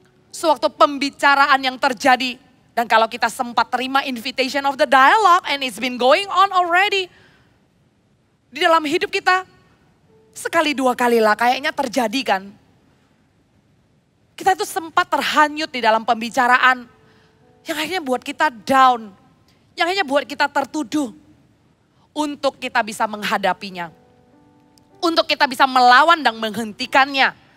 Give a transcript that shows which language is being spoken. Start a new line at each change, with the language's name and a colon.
Indonesian: Sewaktu pembicaraan yang terjadi. Dan kalau kita sempat terima
English: invitation of the dialogue and it's been going on already.
Indonesian: Di dalam hidup kita. Sekali dua kali lah kayaknya terjadi kan. Kita itu sempat terhanyut di dalam pembicaraan. Yang akhirnya buat kita down. Yang akhirnya buat kita tertuduh. Untuk kita bisa menghadapinya. Untuk kita bisa melawan dan menghentikannya.